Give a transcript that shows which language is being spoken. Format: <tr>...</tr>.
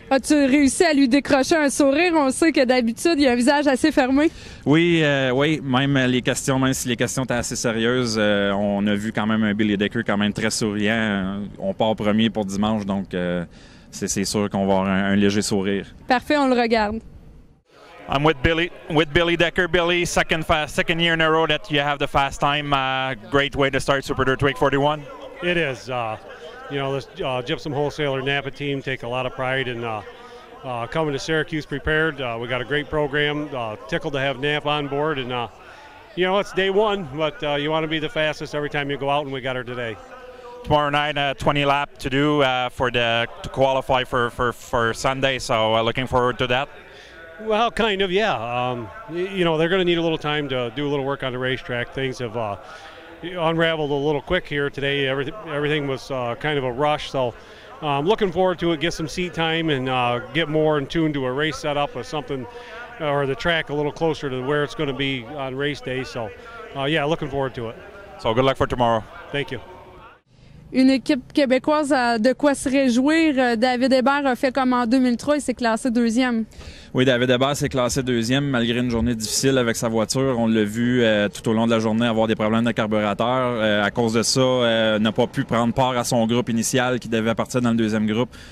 <fr>As-tu réussi à lui décrocher un sourire? On sait que d'habitude, il a un visage assez fermé. Oui, même si les questions étaient assez sérieuses, on a vu quand même un Billy Decker quand même très souriant. On part premier pour dimanche, donc c'est sûr qu'on va avoir un léger sourire. Parfait, on le regarde.</fr> <en>I'm with Billy Decker. Billy, second year in a row that you have the fast time. Great way to start Super Dirt Week 41. It is. This Gypsum Wholesaler Napa team take a lot of pride in coming to Syracuse prepared. We got a great program. Tickled to have Napa on board, and it's day one, but you want to be the fastest every time you go out, and we got her today. Tomorrow night, 20 lap to do to qualify for Sunday. So looking forward to that. Well, kind of, yeah. They're going to need a little time to do a little work on the racetrack. Things have unraveled a little quick here today. Everything was kind of a rush, so I'm looking forward to it, get some seat time, and get more in tune to a race setup or something, or the track a little closer to where it's going to be on race day. So, looking forward to it. So good luck for tomorrow. Thank you.</en> <fr>Une équipe québécoise a de quoi se réjouir. David Hébert a fait comme en 2003, il s'est classé deuxième. Oui, David Hébert s'est classé deuxième malgré une journée difficile avec sa voiture. On l'a vu tout au long de la journée avoir des problèmes de carburateur. À cause de ça, n'a pas pu prendre part à son groupe initial qui devait partir dans le deuxième groupe.</fr>